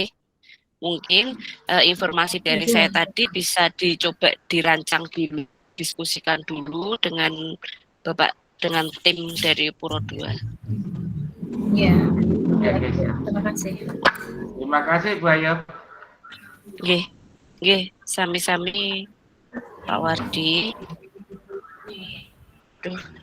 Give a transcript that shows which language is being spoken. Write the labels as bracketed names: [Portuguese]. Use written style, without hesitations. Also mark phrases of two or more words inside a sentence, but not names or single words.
[Indonesian] Mungkin informasi dari saya tadi bisa dicoba dirancang dulu, diskusikan dulu dengan Bapak, dengan tim dari Puro II. Ya. Oke, siap. Terima kasih. Terima kasih, Bu Ayu. [Javanese] Nggih, sami-sami Pak Wardi. [Indonesian] Duh.